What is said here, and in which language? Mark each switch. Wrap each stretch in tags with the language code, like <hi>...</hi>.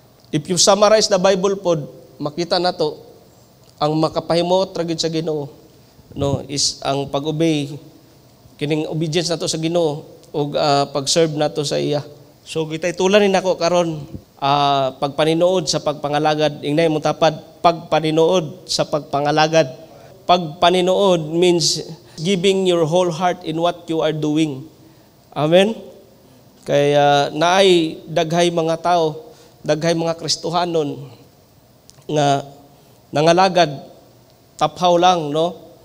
<en>If you summarize the Bible</en> <ceb>pod, makita nato ang makapahimot ra gyud sa Ginoo, no, is ang pag-obey kining obedience nato sa Ginoo ug pag-serve nato sa iya. So kitay tulan ni nako karon pagpaninuod sa pagpangalagad. Ingnay mo tapad pagpaninuod sa pagpangalagad.</ceb> <en>Pagpaninuod means giving your whole heart in what you are doing.</en> <ceb>Amen. Kaya naay daghay mga tao, daghay mga Kristohanon nga nangalagad taphaw lang, no?</ceb>